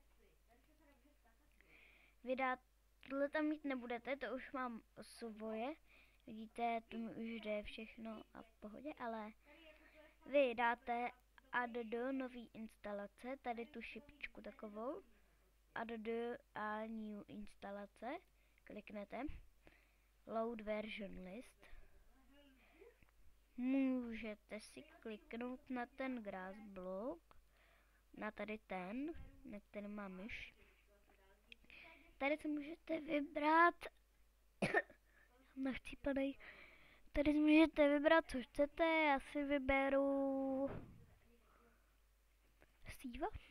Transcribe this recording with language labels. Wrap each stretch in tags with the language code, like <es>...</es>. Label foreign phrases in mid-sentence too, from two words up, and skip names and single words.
<cs>Tohle tam mít nebudete, to už mám svoje. Vidíte, to mi už jde všechno a v pohodě, ale vy dáte add do nový instalace, tady tu šipičku takovou, add do a new instalace, kliknete,</cs> <en>load version list.</en> <cs>Můžete si kliknout na ten</cs> <en>grass block,</en> <cs>na tady ten, na který mám myš. Tady si můžete vybrat, nachcípanej, tady si můžete vybrat, co chcete, já si vyberu Steva?</cs>